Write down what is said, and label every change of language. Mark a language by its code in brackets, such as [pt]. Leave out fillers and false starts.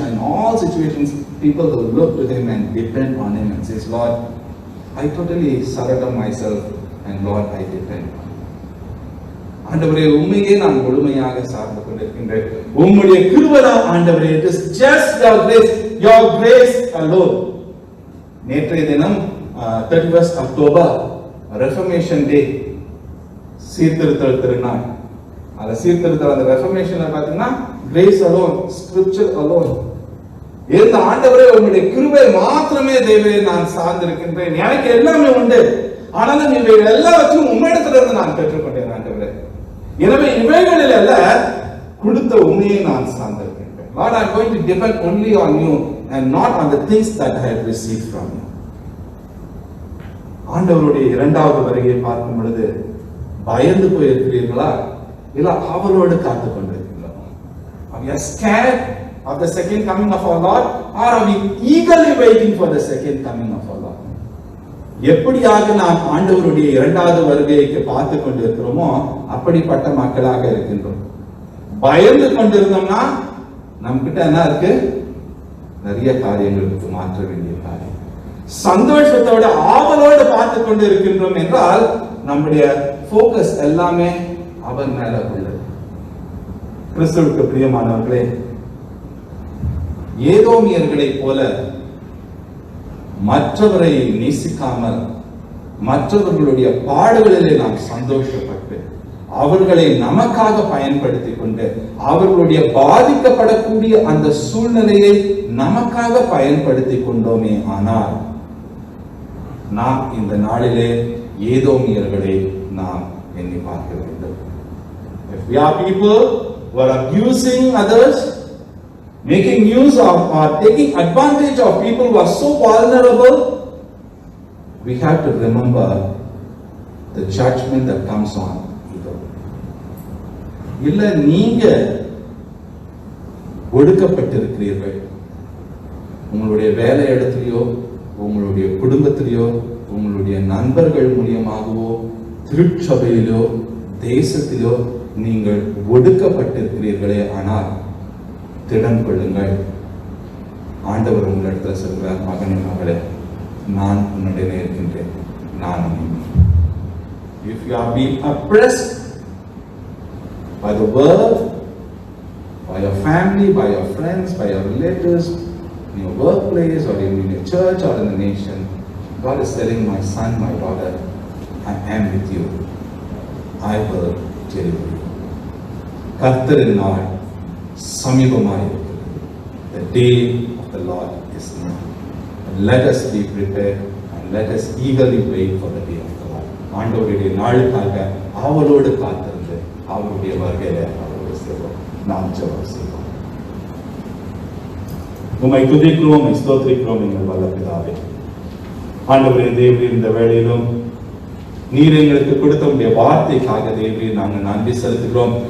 [en] All situations, people will look to him and depend on him and says, Lord, I totally surrender myself and Lord, I depend on you. [ta] ஆண்டவரே, உம்மையே நான் முழுமையாக சார்ந்து கொண்டிருக்கின்றேன். உம்முடைய கிருபைதான் ஆண்டவரே. [en] It is just your grace alone. [ta] நேற்றைய தினம் 31st October ரெஃபர்மேஷன் டே, சீர்திருத்தல் திருநாள். அந்த சீர்திருத்தல், அந்த ரெஃபர்மேஷன்ல பாத்தீங்கன்னா கிரேஸ் அலோன், ஸ்கிரிப்சர் அலோன். இந்த ஆண்டவரே உங்களுடைய கிருபை மாத்திரமே தேவரே நான் சார்ந்திருக்கின்றேன். எனக்கு எல்லாமே உண்டு, ஆனாலும் இவைகள் எல்லாவற்றையும் உம்மிடத்துல இருந்து நான் பெற்றுக்கொண்டேன் ஆண்டவரே. எனவே இவைகளில் அல்ல, கொடுத்த உண்மையை நான் சார்ந்திருக்கின்றேன். [en] Lord, I am going to depend only on you and not on the things that I have received from you. [ta] ஆண்டவருடைய இரண்டாவது வருகையை பார்க்கும் பொழுது பயந்து போயிருக்கிறீர்களா, இல்ல அவரோடு காத்துக் கொண்டிருக்கிறீர்களா? [en] Are we scared of the second coming of our Lord, or are we eagerly waiting for the second coming of our Lord? [ta] எப்படியாக நாம் ஆண்டவருடைய இரண்டாவது வருகைக்கு பார்த்து கொண்டிருக்கிறோமோ அப்படிப்பட்ட மக்களாக இருக்கின்றோம். பயந்து கொண்டிருந்தோம்னா நம்மகிட்ட என்ன இருக்கு? நிறைய காரியங்களுக்கு மாற்ற வேண்டிய காரியம். சந்தோஷத்தோட ஆவலோடு பார்த்து கொண்டு இருக்கின்றோம் என்றால் நம்முடைய போக்கஸ் எல்லாமே அவர் மேல உள்ளது. கிறிஸ்துவுக்கு பிரியமானவர்களே, ஏதோமியர்களை போல மற்றவரை நேசிக்காமல் மற்றவர்களுடைய பாடுகளிலே நாம் சந்தோஷப்பட்டு அவர்களை நமக்காக பயன்படுத்தி கொண்டு அவர்களுடைய பாதிக்கப்படக்கூடிய அந்த சூழ்நிலையை நமக்காக பயன்படுத்தி கொண்டோமே ஆனால் நாம் இந்த நாளிலே ஏதோமியர்களை நாம் எண்ணி பார்க்க வேண்டும். [en] If we are people who are abusing others, making use of or taking advantage of people who are so vulnerable, we have to remember the judgment that comes on evil. [ta] இல்ல நீங்க ஒடுக்கப்பட்டிருக்கிறீர்கள், உங்களுடைய வேலை இடத்திலேயோ உங்களுடைய குடும்பத்திலேயோ உங்களுடைய நண்பர்கள் மூலியமாகவோ திருச்சபையிலோ தேசத்திலோ நீங்கள் ஒடுக்கப்பட்டிருக்கிறீர்களே, ஆனால் திடன் கொள்ளுங்கள். ஆண்டவர் உங்களிடத்தில் சொல்கிறார், மகனே மகளே, நான் உன்னுடனே இருக்கின்றேன், நான் உன்னை. [en] If you are being oppressed by the world, by your family, by your friends, by your relatives, in your workplace or in your church or in the nation, God is telling, my son, my daughter, I am with you. I will deliver you. [ta] கர்த்தரின் நாள் சமீபமாயிருக்கிறது. [en] The day of the Lord is near. Let us be prepared and let us eagerly wait for the day of the Lord. [ta] ஆண்டவருடைய நாளுக்காக ஆவலோடு காத்திருந்து அவருடைய வருகையில அவரோடு சேர்வோம். நாம் ஜெபம் செய்வோம். உம்மை துதிக்கிறோம், உம்மை ஸ்தோத்திரிக்கிறோம் எங்கள் வல்ல பிதாவே. ஆண்டவரே, தேவரே, இந்த வேளையிலும் நீர் எங்களுக்கு கொடுத்த உடைய வார்த்தைக்காக தேவரே நாங்கள் நன்றி செலுத்துகிறோம்.